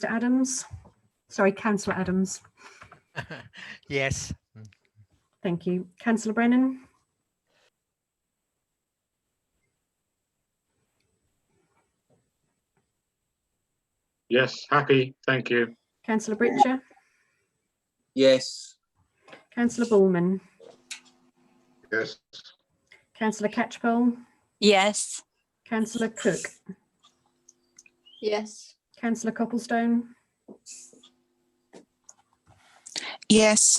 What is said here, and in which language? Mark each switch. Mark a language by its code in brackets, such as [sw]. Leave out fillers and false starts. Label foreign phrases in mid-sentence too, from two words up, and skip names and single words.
[en] Adams, sorry, Councillor Adams. Yes. Thank you. Councillor Brennan. Yes, happy, thank you. Councillor Britcher. Yes. Councillor Bullman. Yes. Councillor Catchpole. Yes. Councillor Cook. Yes. Councillor Copplestone. Yes.